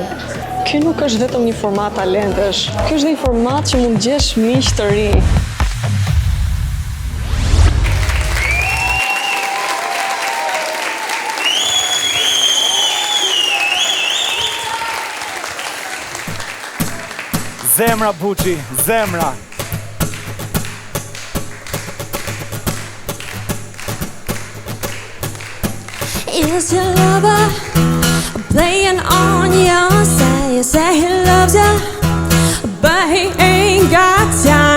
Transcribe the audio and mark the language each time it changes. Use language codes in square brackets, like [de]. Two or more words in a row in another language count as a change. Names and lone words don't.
[sq] Ky nuk është vetëm një format talentesh, ky është një format që mund gjesh miq të ri. Zemra Buçi, zemra. [en] Is your lover playing on your side? You say he loves you, but he ain't got time.